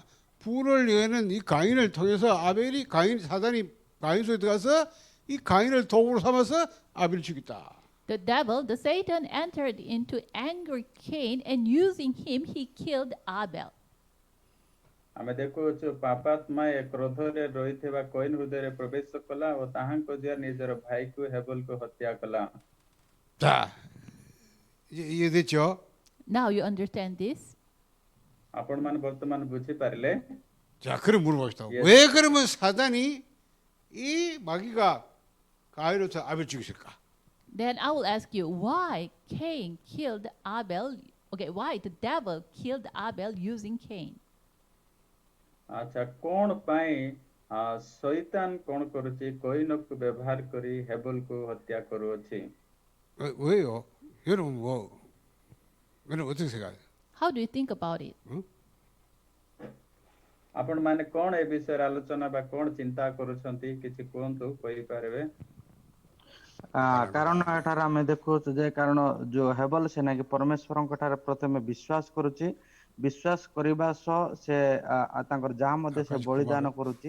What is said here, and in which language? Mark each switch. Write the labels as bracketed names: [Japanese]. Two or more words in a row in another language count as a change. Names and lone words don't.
[Korean] 불을 내는 이 가인을 통해서 아벨이 사단이 가인 속에 들어가서 이 가인을 도구로 삼아서 아벨을 죽였다. [English] The devil, the Satan, entered into angry Cain, and using him, he killed Abel. [Odia] ଆମେ ଦେଖୁଛୁ ପାପାତ୍ମା ଏ କ୍ରୋଧରେ ରହିଥିବା କଇନ ହୃଦୟରେ ପ୍ରବେଶ କଲା ଓ ତାହାଙ୍କ ଜରିଆରେ ନିଜର ଭାଇକୁ ହେବଲକୁ ହତ୍ୟା କଲା [Korean] 자, 이해됐죠? [English] Now you understand this? [Odia] ଆପଣମାନେ ବର୍ତ୍ତମାନ ବୁଝିପାରିଲେ [Korean] 자, 그럼 물어봅시다. 예. 왜 그러면 사단이 이 마귀가 가인으로부터 아벨 죽였을까? [English] Then I will ask you, why Cain killed Abel? Okay, why the devil killed Abel using Cain? [Odia] ଆଚ୍ଛା କଣ ପାଇଁ ଶୈତାନ କଣ କରୁଛି କଇନକୁ ବ୍ୟବହାର କରି ହେବଲକୁ ହତ୍ୟା କରୁଅଛି [Korean] 왜요? 여러분 여러분 어떻게 생각해요? [English] How do you think about it? [Odia] ଆପଣମାନେ କଣ ଏ ବିଷୟରେ ଆଲୋଚନା ବା କଣ ଚିନ୍ତା କରୁଛନ୍ତି କିଛି କୁହନ୍ତୁ କହିପାରିବେ କାରଣ ଏଠାରେ ଆମେ ଦେଖୁଛୁ ଯେ କାରଣ ଯୋଉ ହେବଲ ସେନା କି ପରମେଶ୍ୱରଙ୍କ ଠାରେ ପ୍ରଥମେ ବିଶ୍ୱାସ କରୁଛି ବିଶ୍ୱାସ କରିବା ସହ ସେ ତାଙ୍କର ଯାହା ମଧ୍ୟ ସେ ବଳିଦାନ କରୁଛି